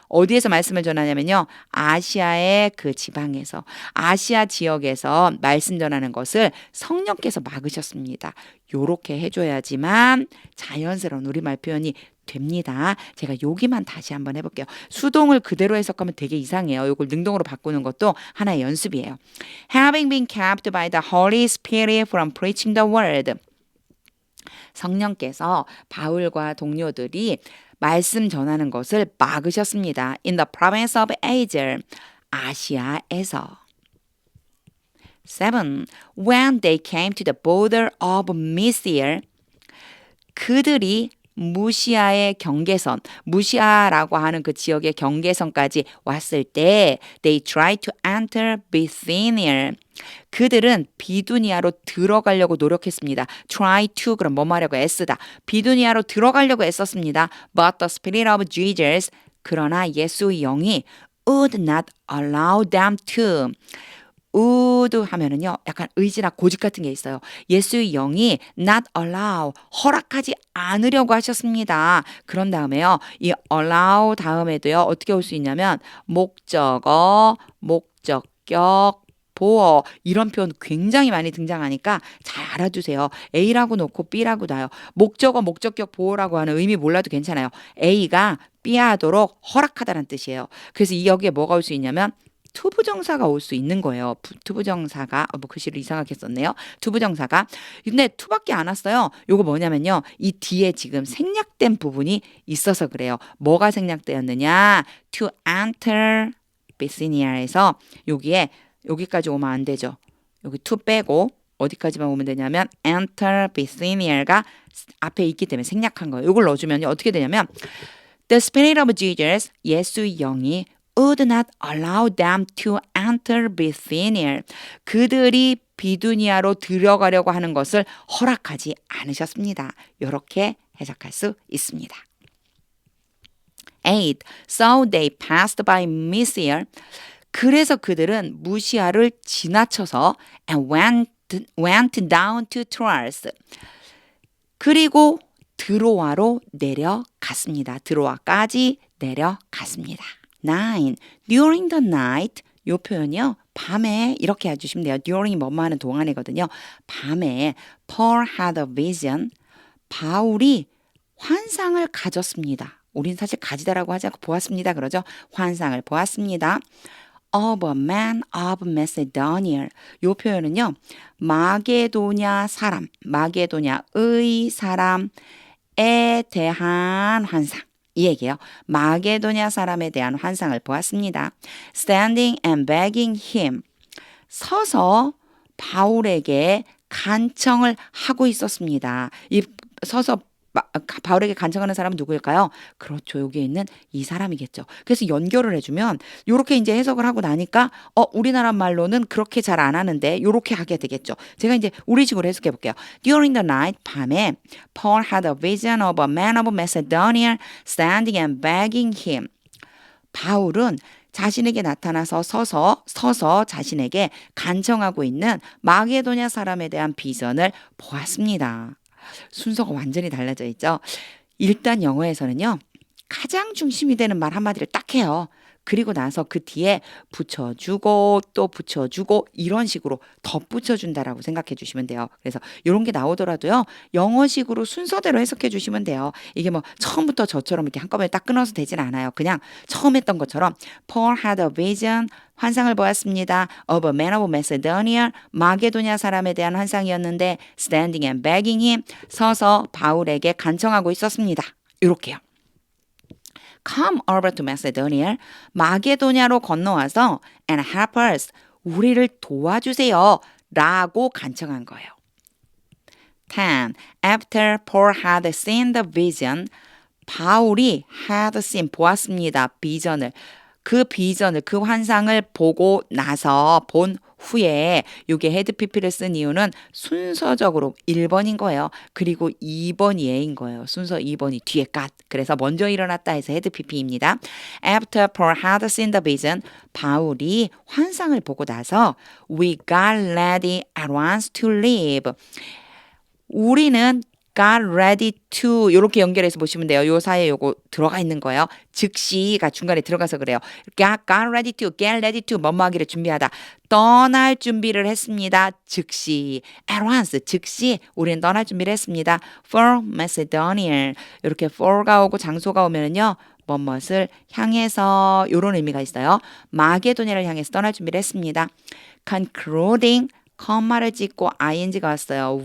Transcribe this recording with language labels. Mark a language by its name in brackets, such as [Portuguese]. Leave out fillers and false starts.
[Korean] 어디에서 말씀을 전하냐면요. 아시아의 그 지방에서 아시아 지역에서 말씀 전하는 것을 성령께서 막으셨습니다. 요렇게 해줘야지만 자연스러운 우리말 표현이 됩니다. 제가 여기만 다시 한번 해볼게요. 수동을 그대로 해석하면 되게 이상해요. 이걸 능동으로 바꾸는 것도 하나의 연습이에요. [English] Having been kept by the Holy Spirit from preaching the word. [Korean] 성령께서 바울과 동료들이 말씀 전하는 것을 막으셨습니다. [English] In the province of Asia. [Korean] 아시아에서. [English] 7. When they came to the border of Mysia. [Korean] 그들이 무시아의 경계선, 무시아라고 하는 그 지역의 경계선까지 왔을 때 [English] they tried to enter Bithynia. [Korean] 그들은 비두니아로 들어가려고 노력했습니다. try to 그럼 뭐 하려고 애쓰다. 비두니아로 들어가려고 애썼습니다. [English] But the Spirit of Jesus [Korean] 그러나 예수의 영이 [English] would not allow them to [Korean] would 하면은요 약간 의지나 고집 같은 게 있어요. 예수의 영이 not allow 허락하지 않으려고 하셨습니다. 그런 다음에요 이 allow 다음에도요 어떻게 올 수 있냐면 목적어, 목적격, 보어 이런 표현 굉장히 많이 등장하니까 잘 알아두세요. A라고 놓고 B라고 놔요. 목적어, 목적격, 보어라고 하는 의미 몰라도 괜찮아요. A가 B 하도록 허락하다는 뜻이에요. 그래서 이 여기에 뭐가 올 수 있냐면 투부정사가 올 수 있는 거예요. 투부정사가 뭐 글씨를 이상하게 썼네요. 투부정사가 근데 투밖에 안 왔어요. 요거 뭐냐면요. 이 뒤에 지금 생략된 부분이 있어서 그래요. 뭐가 생략되었느냐? [English] To enter Bithynia [Korean] 에서 여기에 여기까지 오면 안 되죠. 여기 to 빼고 어디까지만 오면 되냐면 enter Bithynia가 앞에 있기 때문에 생략한 거예요. 요걸 넣어주면 어떻게 되냐면 [English] The Spirit of Jesus [Korean] 예수의 영이 [English] would not allow them to enter Bithynia. [Korean] 그들이 비두니아로 들어가려고 하는 것을 허락하지 않으셨습니다. 이렇게 해석할 수 있습니다. [English] 8. So they passed by Mysia. [Korean] 그래서 그들은 무시아를 지나쳐서 [English] and went down to Troas. [Korean] 그리고 드로아로 내려갔습니다. 드로아까지 내려갔습니다. 9. [English] During the night [Korean] 이 표현이요. 밤에 이렇게 해주시면 돼요. during이 뭐뭐 하는 동안이거든요. 밤에 [English] Paul had a vision. [Korean] 바울이 환상을 가졌습니다. 우린 사실 가지다라고 하지 않고 보았습니다. 그러죠? 환상을 보았습니다. [English] of a man of Macedonia. [Korean] 이 표현은요. 마게도냐 사람, 마게도냐의 사람에 대한 환상. 이 얘기예요. 마게도냐 사람에 대한 환상을 보았습니다. [English] Standing and begging him. [Korean] 서서 바울에게 간청을 하고 있었습니다. 이 서서 바울에게 간청하는 사람은 누구일까요? 그렇죠. 여기에 있는 이 사람이겠죠. 그래서 연결을 해주면 이렇게 이제 해석을 하고 나니까 우리나라 말로는 그렇게 잘 안 하는데 이렇게 하게 되겠죠. 제가 이제 우리식으로 해석해 볼게요. [English] During the night, [Korean] 밤에 [English] Paul had a vision of a man of Macedonia standing and begging him. [Korean] 바울은 자신에게 나타나서 서서 자신에게 간청하고 있는 마게도냐 사람에 대한 비전을 보았습니다. 순서가 완전히 달라져 있죠. 일단 영어에서는요. 가장 중심이 되는 말 한마디를 딱 해요. 그리고 나서 그 뒤에 붙여주고 또 붙여주고 이런 식으로 덧붙여준다라고 생각해 주시면 돼요. 그래서 이런 게 나오더라도요. 영어식으로 순서대로 해석해 주시면 돼요. 이게 뭐 처음부터 저처럼 이렇게 한꺼번에 딱 끊어서 되진 않아요. 그냥 처음 했던 것처럼 [English] Paul had a vision. [Korean] 환상을 보았습니다. [English] Of a man of Macedonia. [Korean] 마게도냐 사람에 대한 환상이었는데 [English] standing and begging him. [Korean] 서서 바울에게 간청하고 있었습니다. 이렇게요. [English] Come over to Macedonia. [Korean] 마게도냐로 건너와서 [English] and help us. [Korean] 우리를 도와주세요. 라고 간청한 거예요. 10. [English] After Paul had seen the vision. [Korean] 바울이 had seen 보았습니다. 비전을. 그 환상을 보고 나서 본 후에 이게 헤드 PP를 쓴 이유는 순서적으로 1번인 거예요. 그리고 2번이 예인 거예요. 순서 2번이 뒤에 갓. 그래서 먼저 일어났다 해서 헤드 PP입니다. [English] After Paul had seen the vision, [Korean] 바울이 환상을 보고 나서 [English] we got ready at once to leave. [Korean] 우리는 got ready to 이렇게 연결해서 보시면 돼요. 요 사이에 요거 들어가 있는 거예요. 즉시가 중간에 들어가서 그래요. got ready to, get ready to 뭐뭐 하기를 준비하다. 떠날 준비를 했습니다. 즉시. at once, 즉시 우리는 떠날 준비를 했습니다. [English] for Macedonia. [Korean] 이렇게 for가 오고 장소가 오면은요. 뭐뭇을 향해서 이런 의미가 있어요. 마게도냐를 향해서 떠날 준비를 했습니다. concluding 컴마를 찍고 ing가 왔어요.